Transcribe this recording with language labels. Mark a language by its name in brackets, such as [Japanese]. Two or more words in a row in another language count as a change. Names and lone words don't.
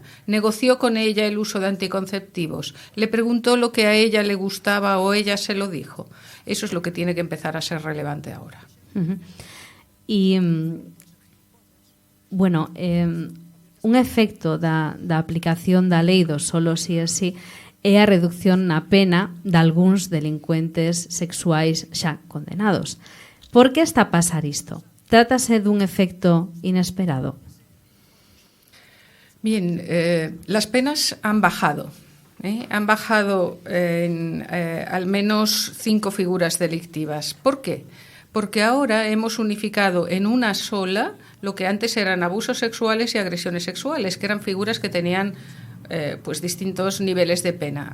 [Spanish] ¿Negoció con ella el uso de anticonceptivos? ¿Le preguntó lo que a ella le gustaba o ella se lo dijo? Eso es lo que tiene que empezar a ser relevante ahora. [Galician] Y, bueno, un efecto da aplicación da lei do solo si e si é a reducción na pena de algúns delincuentes sexuais xa condenados. Por que está a pasar isto? Trátase dun efecto inesperado? [Spanish] Bien, las penas han bajado. Han bajado en al menos 5 figuras delictivas. ¿Por qué? Porque ahora hemos unificado en una sola lo que antes eran abusos sexuales y agresiones sexuales, que eran figuras que tenían pues distintos niveles de pena.